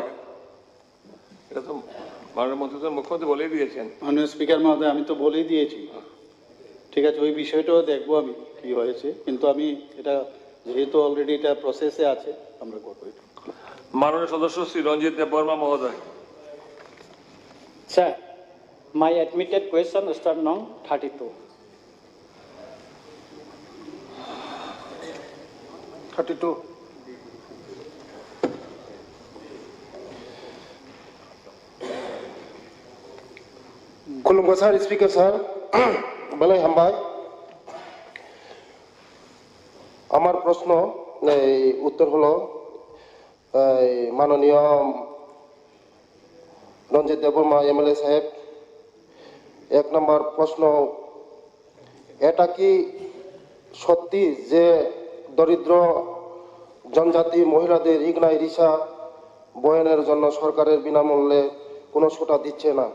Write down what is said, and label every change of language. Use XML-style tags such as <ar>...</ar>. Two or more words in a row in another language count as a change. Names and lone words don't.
<bn>এটা তো মাননীয় মন্ত্রী তো মুখ্যমন্ত্রী বলেই দিয়েছেন। মাননীয় স্পিকার মহোদয়, আমি তো বলেই দিয়েছি। ঠিক আছে, ওই বিষয়টাও দেখবো আমি কি হয়েছে, কিন্তু আমি এটা যেহেতু অলরেডি এটা প্রসেসে আছে আমরা করবো এটা। মাননীয় সদস্য শ্রী রঞ্জিত দেববর্মা মহোদয়।</bn> <en>Sir, my admitted question start now 32. 32.</en> <trp>खुलुमबाय सार, स्पिकार सार बेलाय हामबाय।</trp> <bn>আমার প্রশ্ন উত্তর হলো মাননীয় রঞ্জিত দেববর্মা এমএলএ সাহেব, 1 নম্বর প্রশ্ন, এটা কি সত্যি যে দরিদ্র জনজাতি মহিলাদের ইগনাই রিসা বয়নের জন্য সরকারের বিনামূল্যে কোনো সুতা দিচ্ছে না?</bn>